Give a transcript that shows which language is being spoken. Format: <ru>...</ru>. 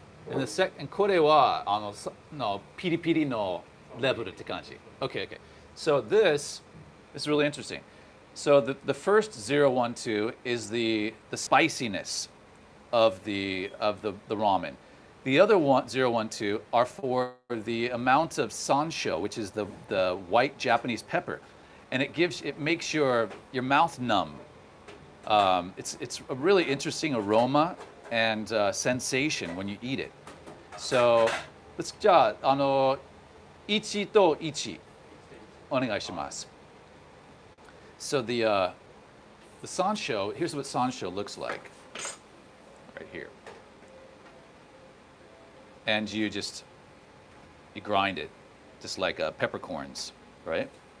<en>And the second</en> <ja>これはピリピリの levelって感じ.</ja> <en>Okay, okay. So this is really interesting. So the first 012 is the spiciness of the ramen. The other 012 are for the amount of sansho, which is the white Japanese pepper, and it makes your mouth numb. It's a really interesting aroma and sensation when you eat it. So let's</en> <ja>じゃあ1と1お願いします。</ja> <en>So the sansho, here's what sansho looks like, right here. And you grind it. just like peppercorns, right?</en>